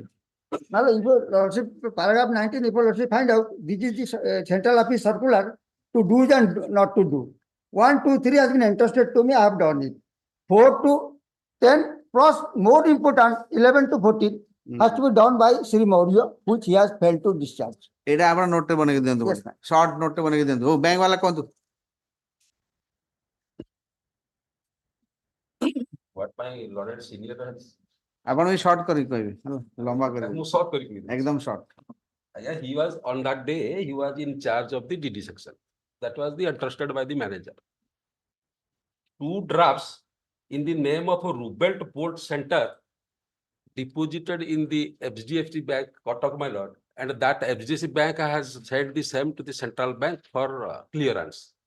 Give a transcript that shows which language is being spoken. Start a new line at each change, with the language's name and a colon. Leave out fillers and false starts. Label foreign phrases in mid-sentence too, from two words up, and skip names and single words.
English: Now, if your lordship, paragraph 19, if your lordship find out, this is the central office circular to do and not to do. 1, 2, 3 has been entrusted to me, I have done it. 4 to 10, plus more important, 11 to 14 has to be done by Sri Maurya, which he has failed to discharge.
Odia: ଏଇଟା ଆପଣ ନୋଟ୍ ରେ ବନେଇକି ଦିଅନ୍ତୁ
English: short note
Odia: ରେ ବନେଇକି ଦିଅନ୍ତୁ ଓ ବ୍ୟାଙ୍କ ବାଲା କୁହନ୍ତୁ
English: What my Lord senior has
Odia: ଆପଣ ବି ସର୍ଟ କରିକି କହିବେ ହେଲା ଲମ୍ବା କରିବେ ମୁଁ short କରିକି ଏକଦମ ସର୍ଟ
English: Yeah, he was on that day, he was in charge of the DD section. That was the entrusted by the manager. 2 drafts in the name of a Rubelt Port Center deposited in the HDFC Bank, Kotak, my lord, and that HDFC Bank has sent the same to the central bank for clearance.